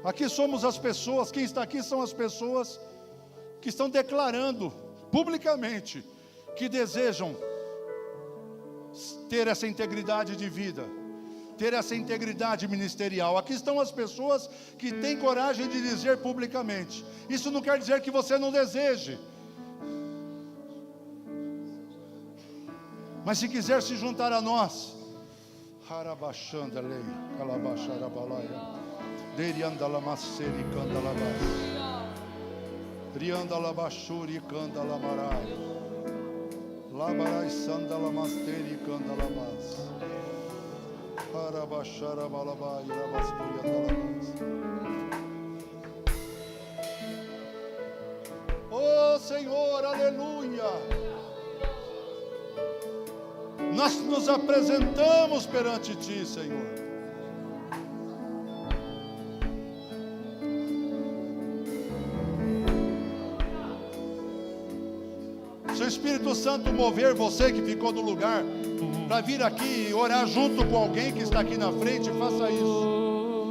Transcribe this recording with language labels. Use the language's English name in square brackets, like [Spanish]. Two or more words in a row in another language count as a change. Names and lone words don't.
[Portuguese] Aqui somos as pessoas, quem está aqui são as pessoas que estão declarando publicamente que desejam ter essa integridade de vida, ter essa integridade ministerial. Aqui estão as pessoas que têm coragem de dizer publicamente. Isso não quer dizer que você não deseje, mas se quiser se juntar a nós, Harabachandalei, Calabacharabalaia, Deriandalamaseri Candalabas, Riandalabachuri Candalamarai, Labarai Sandalamasteri Candalamas, Harabacharabalabay, Rabasturiandalamas. Oh Senhor, aleluia! Nós nos apresentamos perante Ti, Senhor. Se o Espírito Santo mover você que ficou no lugar para vir aqui e orar junto com alguém que está aqui na frente, faça isso.